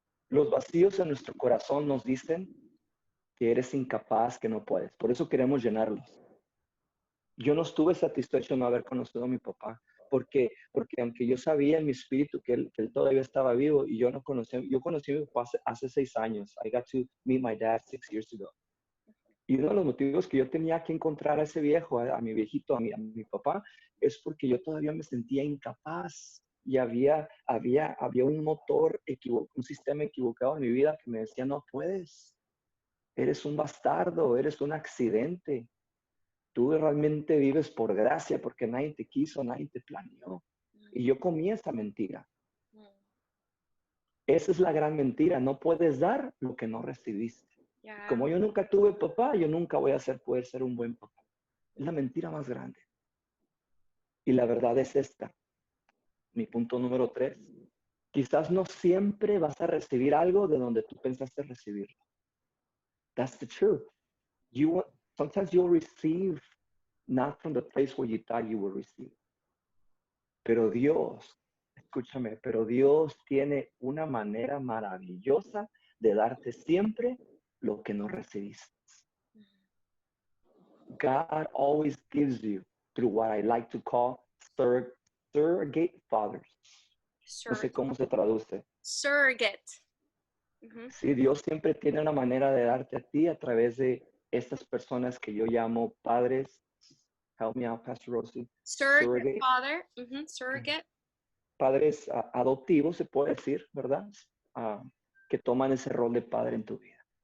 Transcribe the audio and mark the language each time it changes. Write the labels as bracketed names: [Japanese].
[Spanish] Los vacíos en nuestro corazón nos dicen que eres incapaz, que no puedes. Por eso queremos llenarlos. Yo no estuve satisfecho no haber conocido a mi papá, porque aunque yo sabía en mi espíritu que él todavía estaba vivo y yo conocí a mi papá hace 6 años. [English] I got to meet my dad 6 years ago. [Spanish] Y uno de los motivos que yo tenía que encontrar a ese viejo, a mi viejito, a mi papá, es porque yo todavía me sentía incapaz. Y había un motor un sistema equivocado en mi vida que me decía: no puedes, eres un bastardo, eres un accidente. Tú realmente vives por gracia, porque nadie te quiso, nadie te planeó. Y yo comí esa mentira. Esa es la gran mentira. No puedes dar lo que no recibiste. Como yo nunca tuve papá, yo nunca voy a poder ser un buen papá. Es la mentira más grande. Y la verdad es esta. Mi punto número 3. Quizás no siempre vas a recibir algo de donde tú pensaste recibirlo. [English] That's the truth. Sometimes you'll receive not from the place where you thought you would receive. Pero Dios, escúchame, pero Dios tiene una manera maravillosa de darte siempre lo que no recibiste. God always gives you through what I like to call surrogate fathers. [Spanish] No sé cómo se traduce. [English] Surrogate. [Spanish] Sí, Dios siempre tiene una manera de darte a ti a través de estas personas que yo llamo padres. [English] Help me out, Pastor Rosie. Surrogate father. Surrogate. [Spanish] Padres adoptivos, se puede decir, ¿verdad? Que toman ese rol de padre en tu vida.